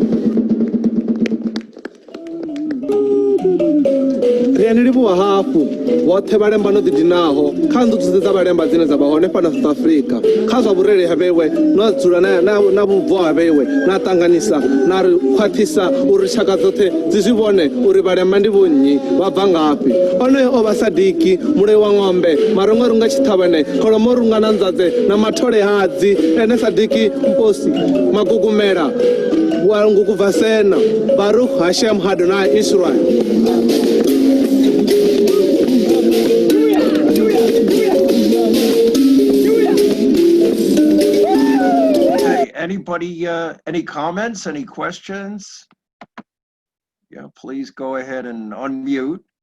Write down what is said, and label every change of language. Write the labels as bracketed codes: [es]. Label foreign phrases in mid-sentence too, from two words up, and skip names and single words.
[ve] Ri a ni livhuwa hafhu vhoṱhe vhalemba no ḓidinaho kha nḓudzo dza vhalemba dzine dza vha hone fhano South Africa, kha zwa vhurere ha vhewe no dzula na vhubvo ha vhewe na ṱanganisa na ri khwaṱhisa uri tshaka dzoṱhe dzi zwi vhone uri vhalemba ndi vhonnyi vha bva ngafhi. Onoyo o vha Sadiki muloi wa ng'ombe, marongo runga Tshithavhane, kholomo runga na Ndzadze na mathole hadzi, ene Sadiki Mposi Magugumela wa Ngukuvasena, [he] ברוך השם אדוני ישראל. [en] Anybody, any comments, any questions? Yeah, please go ahead and unmute.